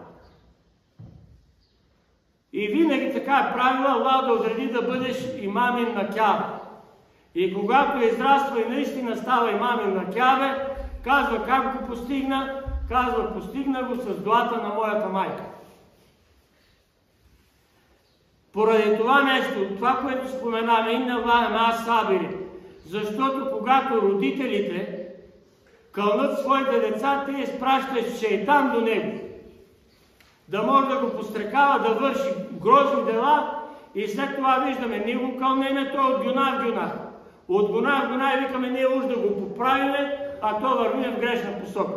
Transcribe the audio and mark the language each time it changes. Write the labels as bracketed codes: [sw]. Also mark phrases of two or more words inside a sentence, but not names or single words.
[bg] И винаги така е правила: Аллах да отреди да бъдеш имамин на Кябе. И когато израства и наистина става имамин на Кябе, казва как го постигна, казва: "Постигна го с дуата на моята майка." Поради това нещо, това, което споменаме, [ar] إن الله مع الصابرين, [bg] защото когато родителите кълнат своите деца, те изпращат шейтан до него, да може да го пострекава да върши грозни дела, и след това виждаме, ние го кълнеме, той от гюнах в гюнах. От гюнах в гюнах и викаме, ние уж да го поправиме, а то върви в грешна посока.